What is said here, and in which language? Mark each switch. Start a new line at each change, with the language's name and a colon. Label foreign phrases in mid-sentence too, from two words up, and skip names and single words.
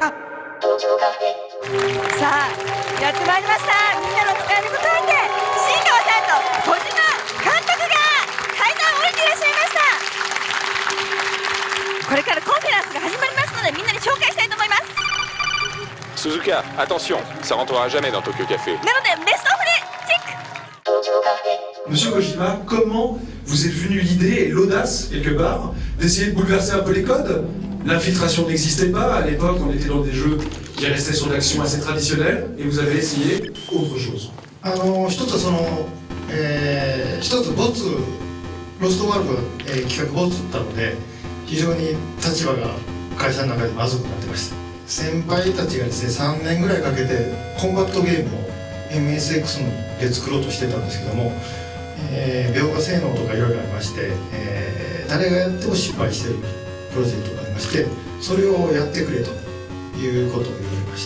Japanese: さあやってまいりました。みんなの期待に応えて新川さんと小島監督が階段を降りていらっしゃいました。これからコンフェランスが始まりますのでみんなに紹介したいと思います。
French: Suzuka, attention, ça rentrera jamais dans Tokyo Café.
Japanese: なのでベストオフでチェック。
French: Monsieur Kojima, comment vous est venue l'idée et l'audace, quelque part, d'essayer de bouleverser un peu les codes? L'infiltration n'existait pas, à l'époque on était dans des jeux qui restaient sur l'action assez traditionnelle, et vous avez essayé autre chose.
Japanese: 一つは一つボツ、ロストワールドが、企画ボツだったので非常に立場が会社の中でまずくなってました。先輩たちがですね3年ぐらいかけてコンバットゲームを MSX で作ろうとしてたんですけども、描画性能とかいろいろありまして、誰がやっても失敗しているプロジェクトがありまして、それをやってくれということを言われました。